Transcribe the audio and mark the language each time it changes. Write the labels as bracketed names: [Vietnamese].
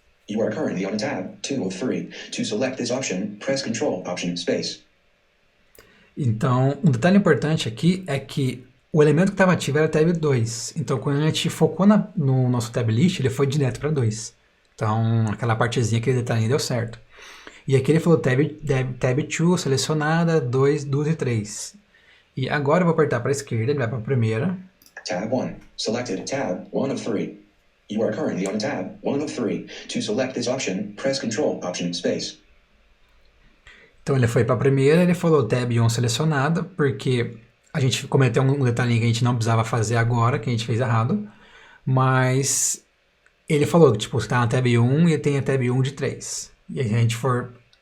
[English] You are currently on tab 2 of 3. To select this option, press Control, Option, Space. [Portuguese] Então, um detalhe importante aqui é que o elemento que estava ativo era tab 2. Então, quando a gente focou no nosso tab list, ele foi direto para 2. Então, aquela partezinha, aquele detalhe deu certo. E aqui ele falou tab 2, selecionada, 2, 2 e 3. E agora eu vou apertar para a esquerda, ele vai para a primeira. [English] Tab 1, selected tab 1 of 3. You are currently on tab 1 of 3. To select this option, press Control, Option, Space. [Portuguese] Então ele foi para a primeira, ele falou tab 1 selecionada, porque a gente cometeu um detalhinho que a gente não precisava fazer agora, que a gente fez errado. Mas ele falou que tipo, está na tab 1 e tem a tab 1 de 3. E aí a gente for...